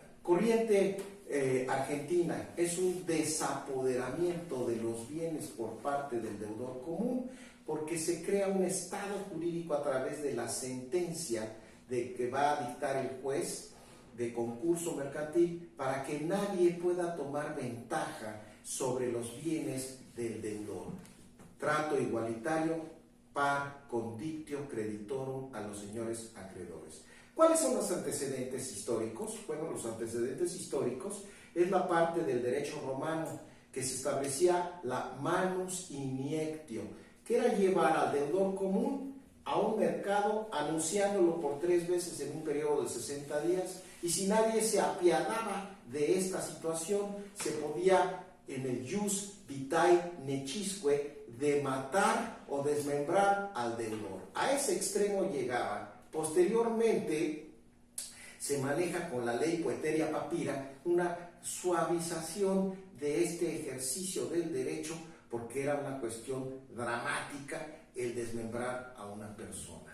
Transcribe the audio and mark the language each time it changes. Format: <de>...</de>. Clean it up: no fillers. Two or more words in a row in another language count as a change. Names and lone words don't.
<es>Corriente argentina es un desapoderamiento de los bienes por parte del deudor común, porque se crea un estado jurídico a través de la sentencia de que va a dictar el juez de concurso mercantil para que nadie pueda tomar ventaja sobre los bienes del deudor. Trato igualitario</es> <la>par conditio creditorum</la> <es>a los señores acreedores. ¿Cuáles son los antecedentes históricos? Bueno, los antecedentes históricos es la parte del derecho romano que se establecía la</es> <la>manus iniectio,</la> <es>que era llevar al deudor común a un mercado anunciándolo por 3 veces en un periodo de 60 días, y si nadie se apiadaba de esta situación, se podía en el</es> <la>jus vitae necisque</la> <es>de matar o desmembrar al deudor. A ese extremo llegaba. Posteriormente se maneja con la ley Poeteria Papira una suavización de este ejercicio del derecho, porque era una cuestión dramática el desmembrar a una persona.</es>